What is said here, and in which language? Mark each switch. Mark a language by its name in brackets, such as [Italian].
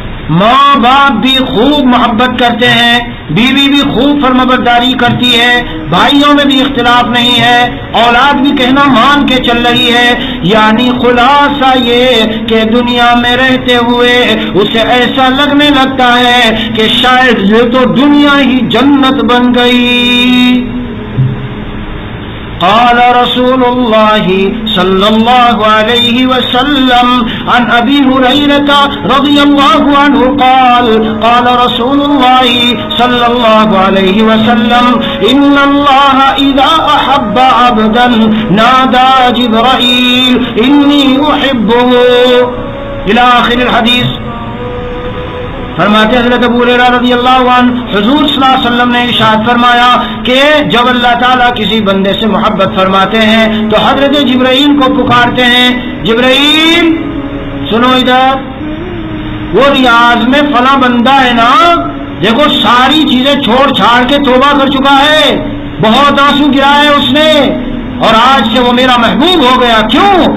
[Urdu] ماں باپ بھی خوب محبت کرتے ہیں، بیوی بھی خوب فرمانبرداری کرتی ہے، بھائیوں میں بھی اختلاف نہیں ہے، اولاد بھی کہنا مان کے چل رہی ہے. یعنی خلاصہ یہ کہ دنیا میں رہتے ہوئے اسے ایسا لگنے لگتا ہے کہ شاید یہ تو دنیا ہی جنت بن گئی. [Arabic] قال رسول الله صلى الله عليه وسلم عن أبي هريرة رضي الله عنه قال قال رسول الله صلى الله عليه وسلم إن الله إذا أحب عبدا نادى جبرائيل إني أحبه إلى آخر الحديث. [Urdu] فرماتے حضرت ابو ہریرہ رضی اللہ عنہ، حضور صلی اللہ علیہ وسلم نے ارشاد فرمایا کہ جب اللہ تعالیٰ کسی بندے سے محبت فرماتے ہیں تو حضرت جبرائیل کو پکارتے ہیں، جبرائیل سنو ادھر، وہ ریاض میں فلاں بندہ ہے نا، دیکھو ساری چیزیں چھوڑ چھاڑ کے توبہ کر چکا ہے، بہت آنسو گرائے اس نے، اور آج سے وہ میرا محبوب ہو گیا. کیوں؟